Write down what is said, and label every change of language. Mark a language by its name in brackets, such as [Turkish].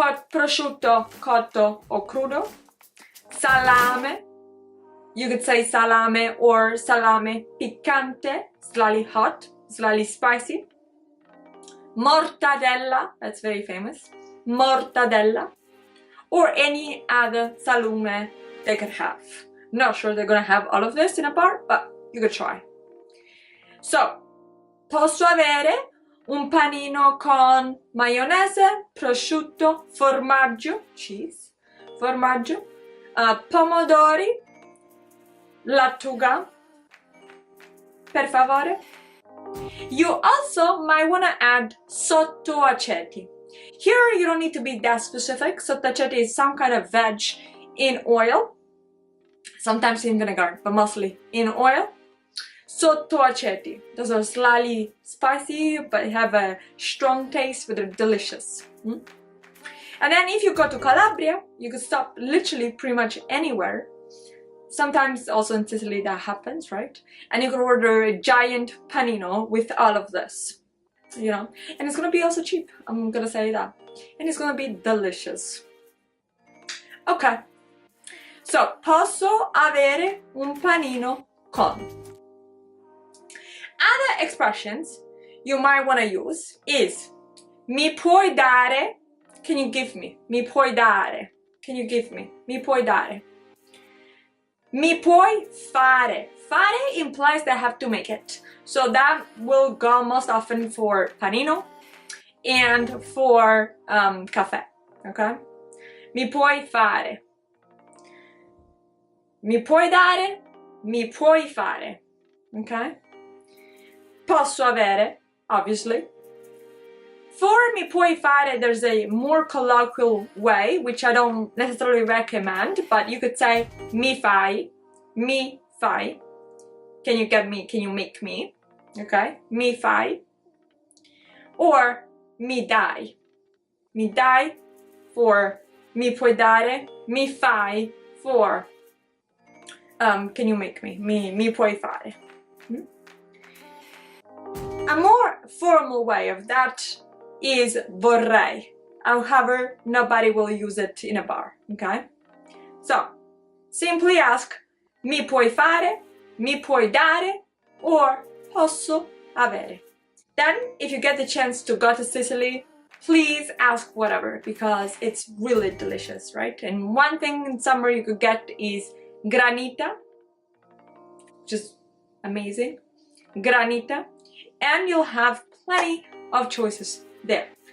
[English] Prosciutto, cotto, or crudo. Salame, you could say salame or salame piccante, slightly hot, slightly spicy. Mortadella, that's very famous. Mortadella, or any other salume they could have. Not sure they're gonna have all of this in a bar, but you could try. [Italian] So, posso avere un panino con maionese, prosciutto, formaggio, cheese, formaggio, pomodori, lattuga, per favore. [English] You also might want to add sottoaceti. Here you don't need to be that specific. Sottoaceti is some kind of veg in oil, sometimes in vinegar, but mostly in oil. Sottoaceti. Those are slightly spicy, but have a strong taste, but they're delicious. And then if you go to Calabria, you can stop literally pretty much anywhere. Sometimes also in Sicily that happens, right? And you can order a giant panino with all of this, you know? And it's gonna be also cheap, I'm gonna say that. And it's gonna be delicious. Okay. [Italian] So, posso avere un panino con. [English] Other expressions you might want to use is [Italian] mi puoi dare, [English] can you give me? [Italian] Mi puoi dare, [English] can you give me? [Italian] Mi puoi dare. Mi puoi fare. [English] Fare implies that I have to make it. So that will go most often for panino and for caffè, okay? [Italian] Mi puoi fare. Mi puoi dare, mi puoi fare, okay? Posso avere, obviously. [English] For [Italian] mi puoi fare, [English] there's a more colloquial way, which I don't necessarily recommend, but you could say [Italian] mi fai, mi fai. [English] Can you get me, can you make me? [Italian] okay? Mi fai, or mi dai. Mi dai for mi puoi dare, mi fai for [English] can you make me? [Italian] Mi puoi fare. [English] A more formal way of that is vorrei. However, nobody will use it in a bar, okay? So, simply ask [Italian] mi puoi fare, mi puoi dare, [English] or [Italian] posso avere. [English] Then, if you get the chance to go to Sicily, please ask whatever, because it's really delicious, right? And one thing in summer you could get is granita, just amazing, granita, and you'll have plenty of choices there.